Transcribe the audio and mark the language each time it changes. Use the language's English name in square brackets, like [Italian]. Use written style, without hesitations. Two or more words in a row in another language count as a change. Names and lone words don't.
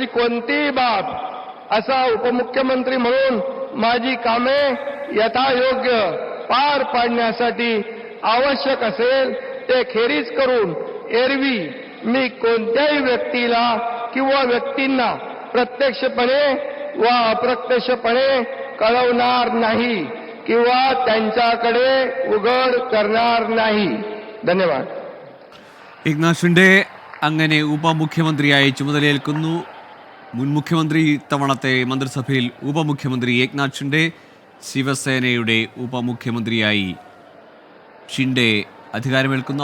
[Marathi] कोणतीही बाब असा उपमुख्यमंत्री म्हणून माझी कामे यथायोग्य पार पाडण्यासाठी आवश्यक असेल ते खेरीज करून एरवी मी कोणत्याही व्यक्तीला किंवा व्यक्तींना प्रत्यक्षपणे व अप्रत्यक्षपणे कळवणार नाही किंवा त्यांच्याकडे उघड करणार नाही. ധന്യവാദ്. [Malayalam] ഏക്നാഥ് ഷിൻഡെ അങ്ങനെ ഉപമുഖ്യമന്ത്രിയായി ചുമതലയേൽക്കുന്നു. മുൻ മുഖ്യമന്ത്രി ഇത്തവണത്തെ മന്ത്രിസഭയിൽ ഉപമുഖ്യമന്ത്രി ഏക്നാഥ് ഷിൻഡെ, ശിവസേനയുടെ ഉപമുഖ്യമന്ത്രിയായി ഷിൻഡെ അധികാരമേൽക്കുന്നു.